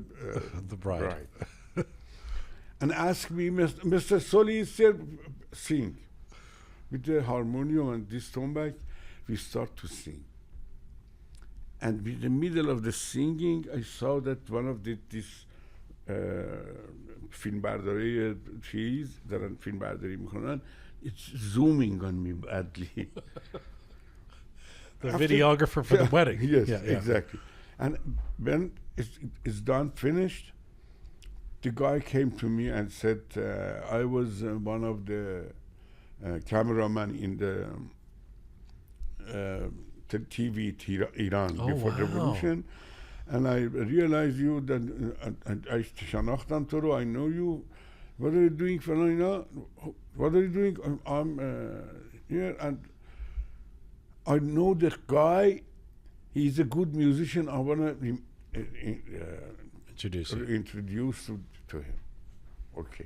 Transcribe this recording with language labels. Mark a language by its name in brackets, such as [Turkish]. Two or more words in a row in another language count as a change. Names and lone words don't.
[English] The bride. And asked me, Mr. Soley is there, sing. With the harmonium and this tombak, we start to sing. And in the middle of the singing, I saw that one of this [Persian] فیلمبرداری چیز دارن فیلمبرداری میکنن. [English] It's zooming on me badly. The videographer for the wedding. Yes, Yeah, yeah. exactly. And when it's done, finished, the guy came to me and said, I was one of the cameraman in the TV Iran before the revolution. And I realized you that I [Persian] شناختم تو رو, [English] I know you. What are you doing for now? What are you doing? I'm here, and I know the guy. He's a good musician. I want to Introduce you. introduce to him. Okay.